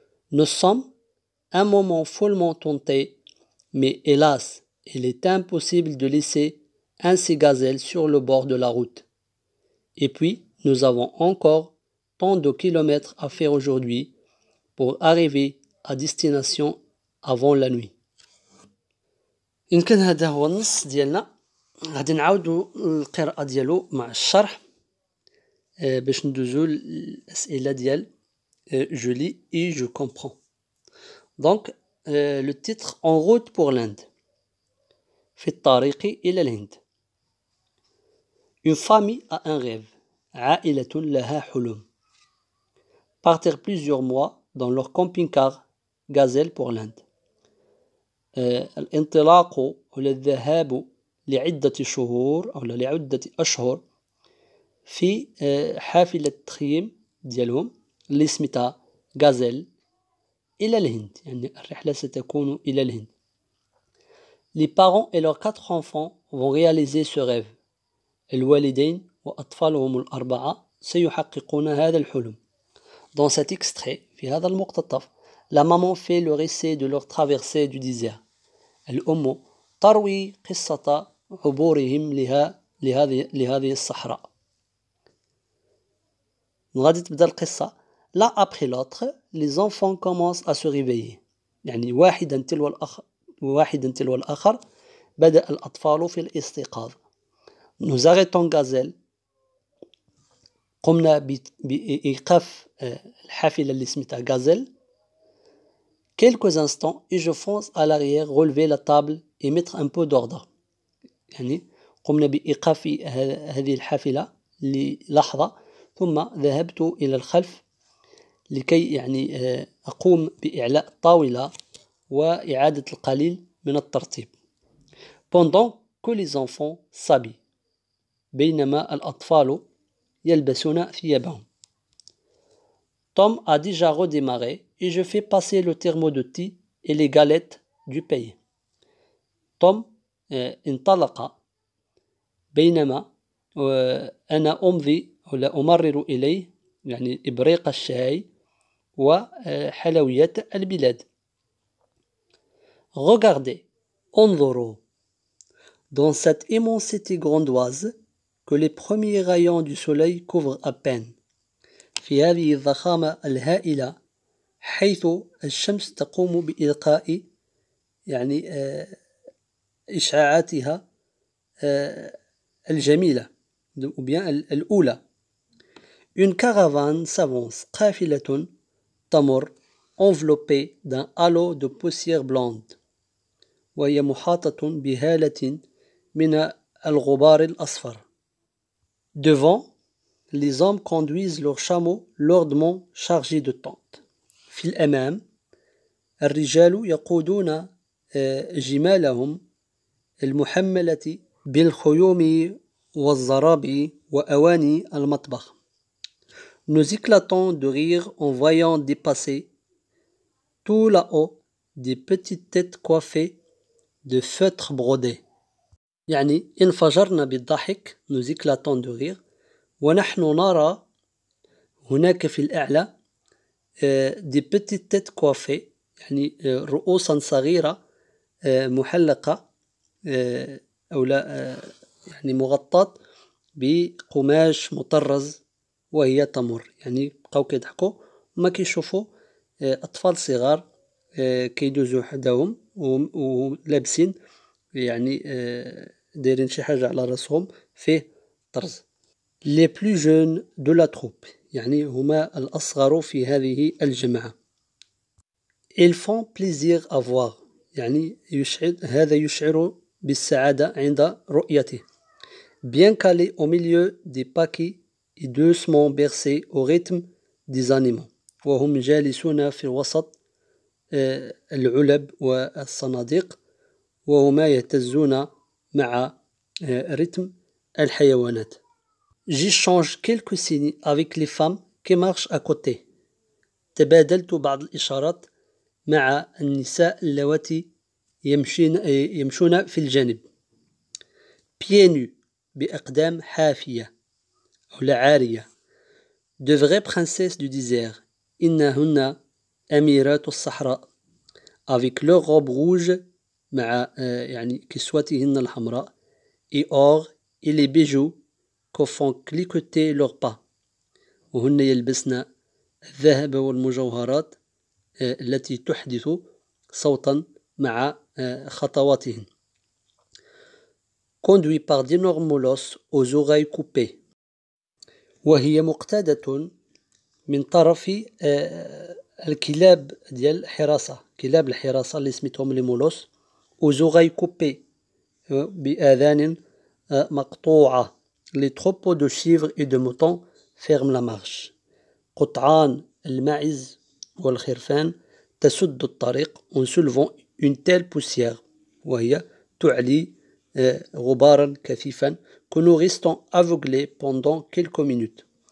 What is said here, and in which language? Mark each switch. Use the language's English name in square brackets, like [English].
[French] Nous sommes un moment follement tentés, mais hélas, il est impossible de laisser un ces gazelles sur le bord de la route. Et puis, nous avons encore tant de kilomètres à faire aujourd'hui pour arriver à destination avant la nuit. [Arabic] يمكن هذا هو النص ديالنا. غادي نعاودو القراءة ديالو مع الشرح باش ندوزو الأسئلة ديال [French] je lis et je comprends. Donc le titre En route pour l'Inde. [Arabic] في الطريق إلى الهند. [French] Une famille a un rêve. [Arabic] عائلة لها حلم. [French] Partir plusieurs mois dans leur camping-car gazelle pour l'Inde. [Arabic] الانطلاق ولا الذهاب لعدة شهور أو لعدة أشهر في حافلة تخييم ديالهم اللي سميتها غازيل إلى الهند. يعني الرحلة ستكون إلى الهند. [French] Les parents et leurs 4 enfants vont réaliser ce rêve. [Arabic] الوالدين وأطفالهم الأربعة سيحققون هذا الحلم. [French] Dans cet extrait, [Arabic] في هذا المقتطف, [French] la maman fait le récit de leur traversée du désert. [Arabic] الأم تروي قصة عبورهم لهذه الصحراء. غادي تبدأ القصة. [French] L'un après l'autre, les enfants commencent à se réveiller. [Arabic] يعني واحدا تلو الآخر بدأ الأطفال في الاستيقاظ. [French] Nous arrêtons Gazelle. [Arabic] قمنا بإيقاف الحافلة اللي سميتها Gazelle. [French] Quelques instants et je fonce à l'arrière, relever la table et mettre un peu d'ordre. [Arabic] يعني قمنا بإيقاف هذه الحافلة للحظة ثم ذهبت إلى الخلف لكي يعني أقوم بإعلاء الطاولة وإعادة القليل من الترتيب. [French] Pendant que les enfants s'habillent. [Arabic] بينما الأطفال يلبسون ثيابهم. [French] Tom a déjà redémarré et je fais passer le thermos de thé et les galettes du pays. [Arabic] Tom انطلق بينما أنا أمضي ولا أمرر إليه يعني إبريق الشاي وحلويات البلاد. [French] Regardez, [Arabic] انظروا, [French] dans cette immensité grandoise que les premiers rayons du soleil couvrent à peine. [Arabic] في هذه الضخامة الهائلة حيث الشمس تقوم بإلقاء يعني إشعاعاتها الجميلة [French] ou bien [Arabic] الأولى. [French] Une caravane s'avance, [Arabic] قافلة تمر [French] enveloppée d'un halo de poussière blonde [Arabic] وهي محاطة بهالة من الغبار الأصفر. [French] Devant, les hommes conduisent leurs chameaux lourdement chargés de tentes. [Arabic] في الأمام الرجال يقودون جمالهم المحملة بالخيوم والزرابي وأواني المطبخ. [French] Nous éclatons de rire en voyant dépasser tout là-haut des petites têtes coiffées de feutres brodés. [Arabic] يعني انفجرنا بالضحك. [French] Nous éclatons de rire [Arabic] ونحن نرى هناك في الأعلى [French] des petites têtes coiffées [Arabic] يعني رؤوسا صغيرة محلقة أو لا يعني مغطاة بقماش مطرز وهي تمر. يعني بقاو كيضحكوا وما كيشوفوا أطفال صغار كيدوزوا حداهم ولابسين يعني دايرين شي حاجة على راسهم فيه طرز. [French] Les plus jeunes de la troupe [Arabic] يعني هما الأصغر في هذه الجماعة. [French] Ils font plaisir à voir [Arabic] يعني هذا يشعر بالسعادة عند رؤيته. [French] Bien calés au milieu des paquets et doucement bercés au rythme des animaux. [Arabic] وهم جالسون في وسط العلب والصناديق وهما يهتزون مع رتم الحيوانات. [French] J'échange quelques signes avec les femmes qui marchent à côté. [Arabic] تبادلت بعض الإشارات مع النساء اللواتي يمشون في الجانب. [French] pieds nus [Arabic] بأقدام حافية أو لا عارية. [French] de vraies princesses du désert [Arabic] إنهن أميرات الصحراء [French] avec leur robe rouge [Arabic] مع يعني كسوتهن الحمراء [French] et or et les bijoux que font cliqueter leurs pas [Arabic] وهن يلبسن الذهب والمجوهرات التي تحدث صوتا مع خطواتهن. [French] conduit par d'énormes molosses aux oreilles coupées [Arabic] وهي مقتادة من طرف الكلاب ديال الحراسة كلاب الحراسة اللي سميتهم لي مولوس [French] aux oreilles coupées [Arabic] بآذان مقطوعة. [French] les troupeaux de chèvres et de moutons ferment la marche. [Arabic] قطعان الماعز والخرفان تسد الطريق [French] en soulevant une telle poussière [Arabic] وهي تعلي غبارا كثيفا [French] que nous restons aveuglés pendant quelques minutes.